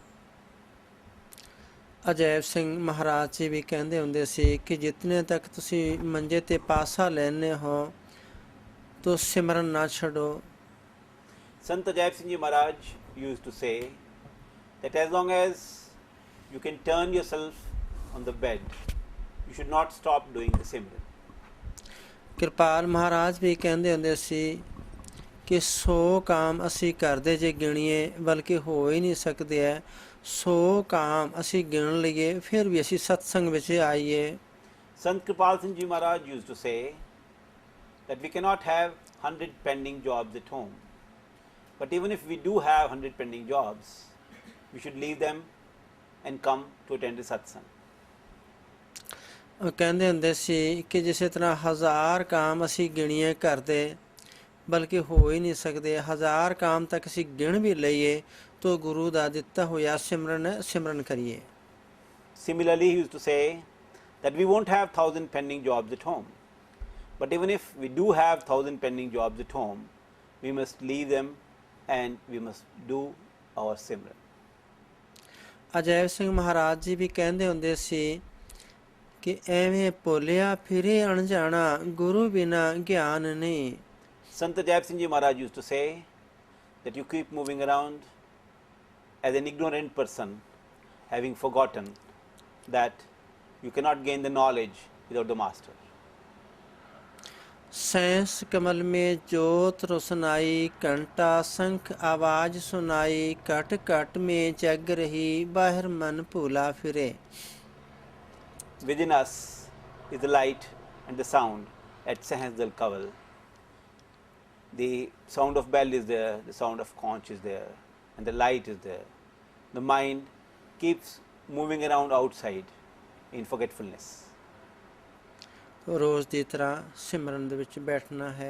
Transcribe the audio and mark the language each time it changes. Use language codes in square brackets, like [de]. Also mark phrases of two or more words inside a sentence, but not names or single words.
[pa] ਅਜੈਬ ਸਿੰਘ ਮਹਾਰਾਜ ਜੀ ਵੀ ਕਹਿੰਦੇ ਹੁੰਦੇ ਸੀ ਕਿ ਜਿਤਨੇ ਤੱਕ ਤੁਸੀਂ ਮੰਜੇ ਤੇ ਪਾਸਾ ਲੈਣੇ ਹੋ ਤੋ ਸਿਮਰਨ ਨਾ ਛੱਡੋ। [en] Sant Ajaib Singh Ji Maharaj used to say that as long as you can turn yourself on the bed, you should not stop doing the Simran. [pa] ਕਿਰਪਾਲ ਮਹਾਰਾਜ ਵੀ ਕਹਿੰਦੇ ਹੁੰਦੇ ਸੀ ਕਿ 100 ਕਾਮ ਅਸੀਂ ਕਰਦੇ ਜੇ ਗਿਣੀਏ ਬਲਕਿ ਹੋ ਹੀ ਨਹੀਂ ਸਕਦੇ ਹੈ 100 ਕਾਮ ਅਸੀਂ ਗਿਣ ਲਈਏ ਫਿਰ ਵੀ ਅਸੀਂ ਸਤਸੰਗ ਵਿੱਚ ਆਈਏ। [en] Sant Kirpal Singh Ji Maharaj used to say that we cannot have 100 pending jobs at home, but even if we do have 100 pending jobs, we should leave them and come to attend the satsang. [pa] ਕਹਿੰਦੇ ਹੁੰਦੇ ਸੀ ਕਿ ਜਿਸੇ ਤਰ੍ਹਾਂ 1000 ਕਾਮ ਅਸੀਂ ਗਿਣੀਏ ਕਰਦੇ ਬਲਕਿ ਹੋ ਹੀ ਨਹੀਂ ਸਕਦੇ 1000 ਕਾਮ ਤੱਕ ਅਸੀਂ ਗਿਣ ਵੀ ਲਈਏ ਤੋ ਗੁਰੂ ਦਾ ਦਿੱਤਾ ਹੋਇਆ ਸਿਮਰਨ ਕਰੀਏ। [en] Similarly, he used to say that we won't have 1000 pending jobs at home, but even if we do have 1000 pending jobs at home, we must leave them and we must do our Simran. [pa] ਅਜੈਬ ਸਿੰਘ ਮਹਾਰਾਜ ਜੀ ਵੀ ਕਹਿੰਦੇ ਹੁੰਦੇ ਸੀ ਕਿ ਐਵੇਂ ਭੋਲਿਆ ਫਿਰੇ ਅਣਜਾਣਾ ਗੁਰੂ ਬਿਨਾ ਗਿਆਨ ਨਹੀਂ। [en] Sant Jayab Singh Ji Maharaj used to say that you keep moving around as an ignorant person, having forgotten that you cannot gain the knowledge without the master. [hi] सैंस कमल में जोत रोशनाई घंटा शंख आवाज सुनाई कट कट में जग रही बाहर मन भूला फिरे। [en] Within us is the light and the sound at Sahasdal Kaval. The sound of bell is there, the sound of conch is there, and the light is there. The mind keeps moving around outside in forgetfulness. [pa] ਰੋਜ਼ ਦੀ ਤਰ੍ਹਾਂ ਸਿਮਰਨ ਦੇ ਵਿੱਚ ਬੈਠਣਾ ਹੈ।